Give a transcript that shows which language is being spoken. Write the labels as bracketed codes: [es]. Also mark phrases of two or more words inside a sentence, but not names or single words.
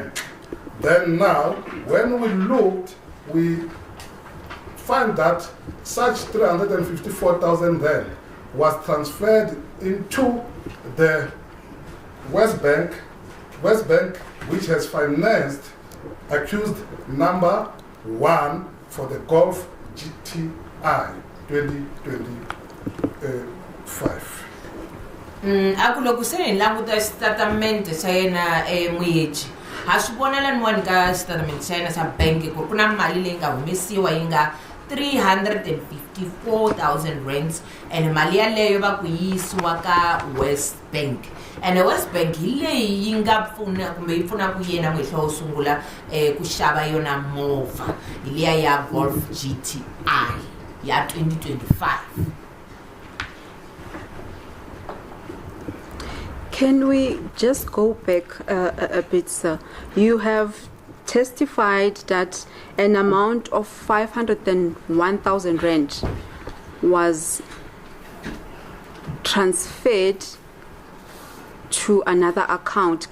[en] Then now, when we looked, we find that such 354,000 then was transferred into the West Bank, which has financed accused number 1 for the Golf GTI 2025. [ts] Aku loko se ni languta statement xa yena Muechi, ha swi vonela ni wani ka statement xa yena xa bank ku na mali leyi nga humesiwa yi nga 354,000 rands, and mali yaleyo va ku yisiwa ka West Bank. And West Bank hi leyi yi nga pfuna kumbe yi pfuna ku yena mhehlo wo sungula ku xava yona movha hi liya ya Golf GTI ya 2025. [en] Can we just go back a bit, sir? You have testified that an amount of 501,000 rand was transferred to another account.